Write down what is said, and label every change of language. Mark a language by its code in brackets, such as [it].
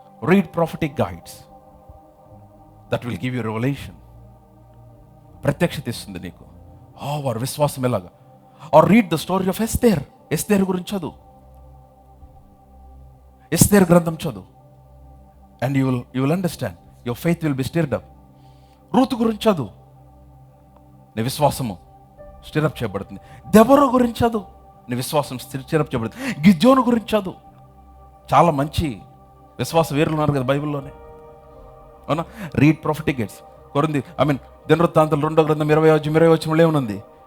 [en] Read prophetic guides, that will give you revolution. [te] ప్రత్యక్షత ఇస్తుంది నీకు. వారి విశ్వాసం ఎలాగా. [en] or read the story of Esther [te] గురించి చదువు. ఎస్తేర్ గ్రంథం చదువు. [en] And you will understand. Your faith will be stirred up. [te] Ruth గురించి చదువు, నీ విశ్వాసము స్టిరప్ చేయబడుతుంది. దెబోరా గురించి చదువు, నీ విశ్వాసం స్టిరప్ చేయబడుతుంది. గిద్యోను గురించి చదువు. చాలా మంచి విశ్వాస వీరులు ఉన్నారు కదా బైబిల్లోనే, అవునా. [en] Read prophetic guides. [te] దినవృత్తాంతాలు 2వ గ్రంథం 20వ అధ్యాయం 20వ వచనంలో ఏముంది?